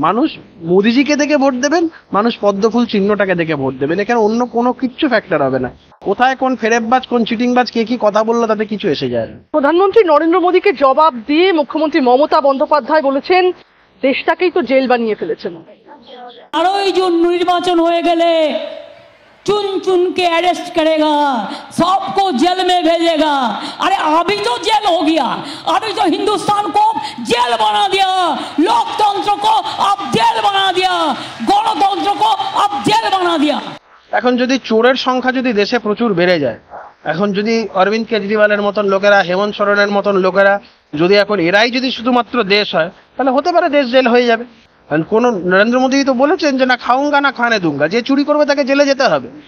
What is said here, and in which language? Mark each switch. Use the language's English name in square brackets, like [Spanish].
[Bangla] মানুষ মোদিজিকে দেখে ভোট দেবেন, মানুষ পদ্মফুল চিহ্নটাকে দেখে ভোট দেবেন। এখানে অন্য কোনো কিচ্ছু ফ্যাক্টর হবে না। কোথায় কোন ফেরেববাজ, কোন চিটিংবাজ, কে কি কথা বললো তাতে কিছু এসে যায় না। প্রধানমন্ত্রী নরেন্দ্র মোদীকে জবাব দিয়ে মুখ্যমন্ত্রী মমতা বন্দ্যোপাধ্যায় বলেছেন দেশটাকেই তো জেল বানিয়ে ফেলেছেন। [Hindi] 12 जून निर्वाचन हो गए, चुन चुन के अरेस्ट करेगा, सबको जेल में भेजेगा। अरे अभी तो जेल हो गया, अभी तो हिंदुस्तान को जेल बना दिया, लोकतंत्र को अब जेल बना दिया, गणतंत्र को अब जेल बना दिया। [Bangla] এখন যদি চোরের সংখ্যা যদি দেশে প্রচুর বেড়ে যায়, এখন যদি অরবিন্দ কেজরিওয়ালের মতন লোকেরা, হেমন্ত সোরেনের মতন লোকেরা যদি এখন এরাই যদি শুধুমাত্র দেশ হয়, তাহলে হতে পারে দেশ জেল হয়ে যাবে। কোন নরেন্দ্র মোদী তো বলেছেন যে [Hindi] না খাউঙ্গা না খানে দুঙ্গা, [Bangla] যে চুরি করবে তাকে জেলে যেতে হবে।